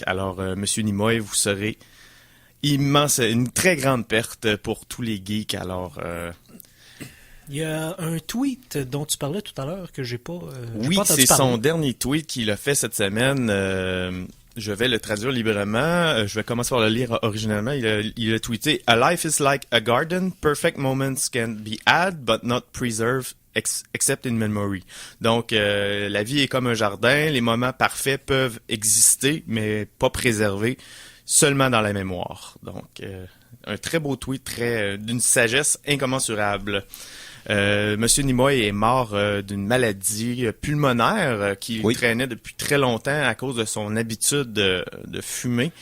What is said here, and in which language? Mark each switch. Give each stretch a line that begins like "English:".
French: Alors, Monsieur Nimoy, vous serez une très grande perte pour tous les geeks. Alors, il y a un tweet dont tu parlais tout à l'heure que j'ai pas. Oui, c'est son dernier tweet qu'il a fait cette semaine. Je vais le traduire librement. Je vais commencer par le lire originellement. Il a tweeté:
English: A life is like a garden. Perfect moments can be had, but not preserved, except in memory.
French: Donc, la vie est comme un jardin. Les moments parfaits peuvent exister, mais pas préservés, seulement dans la mémoire. Donc, un très beau tweet, d'une sagesse incommensurable. Monsieur Nimoy est mort d'une maladie pulmonaire qui traînait depuis très longtemps à cause de son habitude de fumer.